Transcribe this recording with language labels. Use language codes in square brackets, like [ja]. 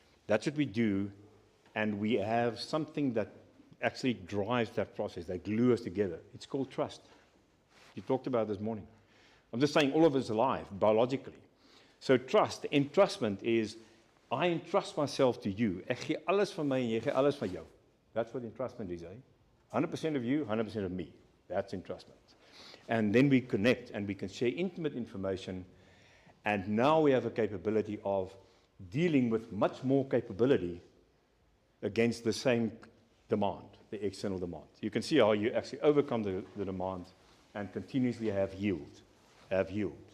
[en] That's what we do, and we have something that actually drives that process, that glue us together. It's called trust. You talked about this morning. I'm just saying all of us alive, biologically. So trust, entrustment is, I entrust myself to you. [af] Ek gee alles van my en jy gee alles van jou. [en] That's what entrustment is, eh? 100% of you, 100% of me. That's entrustment. And then we connect and we can share intimate information, and now we have a capability of dealing with much more capability against the same demand, the external demand. You can see how you actually overcome the demand and continuously have yield. have healed.